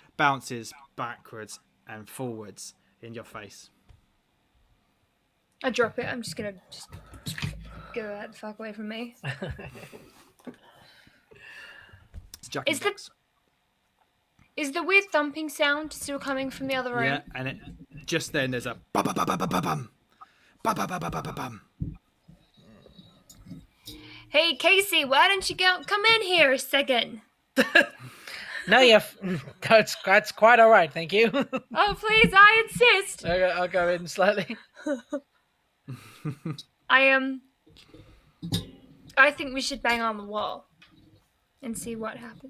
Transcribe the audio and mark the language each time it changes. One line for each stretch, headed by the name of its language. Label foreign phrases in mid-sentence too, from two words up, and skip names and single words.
English: bounces backwards and forwards in your face. I drop it. I'm just gonna get that the fuck away from me. It's Jack in the Box. Is the weird thumping sound still coming from the other room? Yeah, and just then there's a ba-ba-ba-ba-ba-bum. Ba-ba-ba-ba-ba-bum. Hey, Casey, why don't you come in here a second? No, that's quite all right, thank you. Oh, please, I insist. I'll go in slightly. I think we should bang on the wall and see what happens.